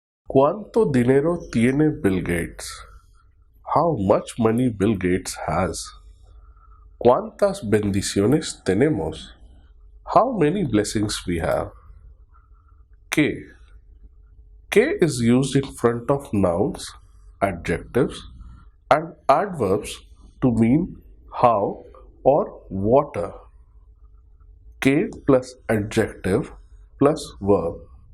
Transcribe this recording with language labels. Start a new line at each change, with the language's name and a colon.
Spanish: ¿Cuánto dinero tiene Bill Gates?
English: How much money Bill Gates has?
Spanish: ¿Cuántas bendiciones tenemos?
English: How many blessings we have? Que. Que is used in front of nouns, adjectives, and adverbs to mean how or water. Que plus adjective plus verb.